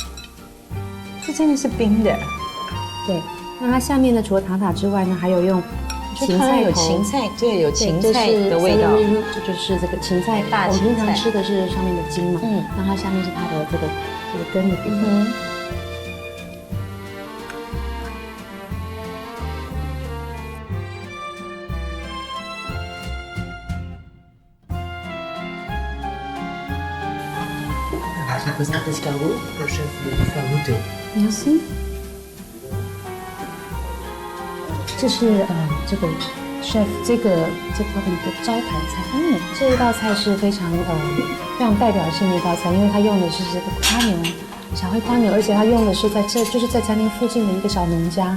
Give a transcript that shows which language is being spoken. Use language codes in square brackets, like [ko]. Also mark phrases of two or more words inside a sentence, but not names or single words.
[zh] 这真的是冰的。对，那它下面呢，除了塔塔之外呢，还有用芹菜有芹菜，对，有芹菜的味道。这就是这个芹菜，大芹菜我们平常吃的是上面的茎嘛，那它下面是它的这个根的部分。 [fr] Ça présente l'escargot, le chef de nous faire goûter. Merci。 [zh] 这是这个 chef 这个的招牌菜。这一道菜是非常代表性的一道菜，因为它用的是这个花牛，小黑花牛，而且它用的是就是在餐厅附近的一个小农家。